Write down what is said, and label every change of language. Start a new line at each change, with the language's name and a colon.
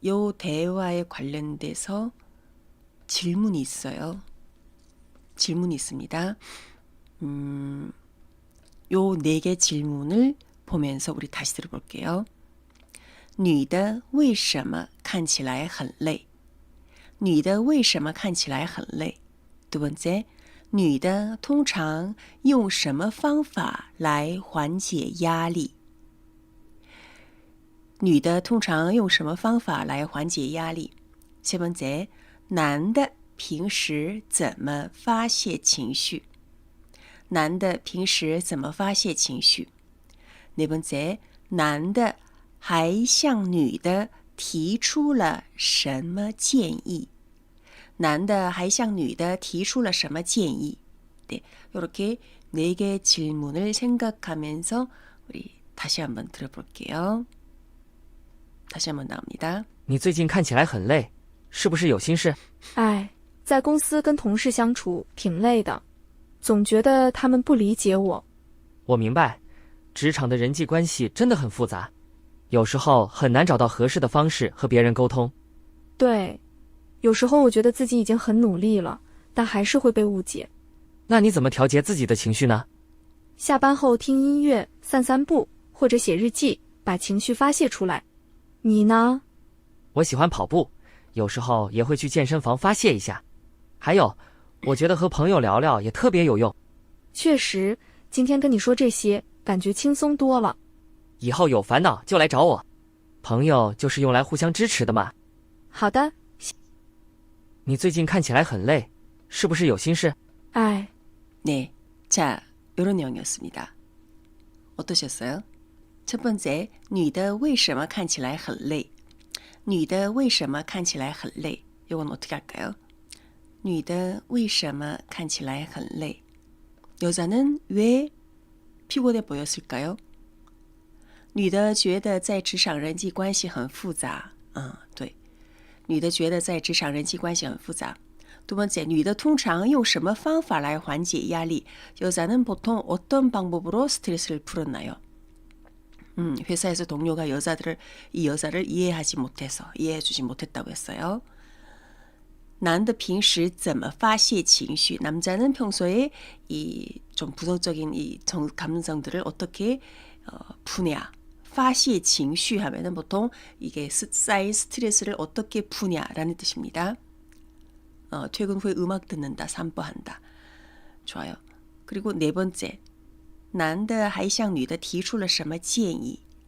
Korean: 요 대화에 관련돼서 질문이 있어요. 질문이 있습니다. 요 4개 질문을 보면서 우리 다시 들어볼게요.
Chinese: 女的为什么看起来很累?女的为什么看起来很累?
Korean: 두 번째,
Chinese: 女的通常用什么方法来缓解压力? 女的通常用什么方法来缓解压力?
Korean: 세 번째,
Chinese: 男的平时怎么发泄情绪? 男的平时怎么发泄情绪?
Korean: 네 번째,
Chinese: 男的还向女的提出了什么建议? 男的还向女的提出了什么建议?
Korean: 네, 이렇게 4개의 질문을 생각하면서 우리 다시 한번 들어볼게요. 다시 한번 나옵니다.
Chinese: 你最近看起来很累，是不是有心事？哎，在公司跟同事相处挺累的，总觉得他们不理解我。我明白，职场的人际关系真的很复杂，有时候很难找到合适的方式和别人沟通。对，有时候我觉得自己已经很努力了，但还是会被误解。那你怎么调节自己的情绪呢？下班后听音乐、散散步，或者写日记，把情绪发泄出来。你呢？我喜欢跑步，有时候也会去健身房发泄一下。还有，我觉得和朋友聊聊也特别有用。确实，今天跟你说这些，感觉轻松多了。以后有烦恼就来找我，朋友就是用来互相支持的嘛。好的。你最近看起来很累，是不是有心事？哎。
Korean: 네, 자, 이런 내용이었습니다. 어떠셨어요? 첫 번째,
Chinese: 女的为什么看起来很累?女的为什么看起来很累?
Korean: 이건 어떻게 할까요?
Chinese: 女的为什么看起来很累?
Korean: 여자는 왜 피곤해 보였을까요?
Chinese: 女的觉得在职场人际关系很复杂.对. 女的觉得在职场人际关系很复杂.
Korean: 두 번째,
Chinese: 女的通常用什么方法来缓解压力?
Korean: 여자는 보통 어떤 방법으로 스트레스를 풀었나요? 회사에서 동료가 이 여자를 이해하지 못해서 이해해주지 못했다고 했어요.
Chinese: 男的平时怎么发泄情绪?
Korean: 남자는 평소에 이 좀 부정적인 이 감정들을 어떻게 푸냐?
Chinese: 发泄情绪
Korean: 하면은 보통 이게 쌓인 스트레스를 어떻게 푸냐라는 뜻입니다. 퇴근 후에 음악 듣는다, 산보한다. 좋아요. 그리고 네 번째,
Chinese: 男的还向女的提出了什么建议?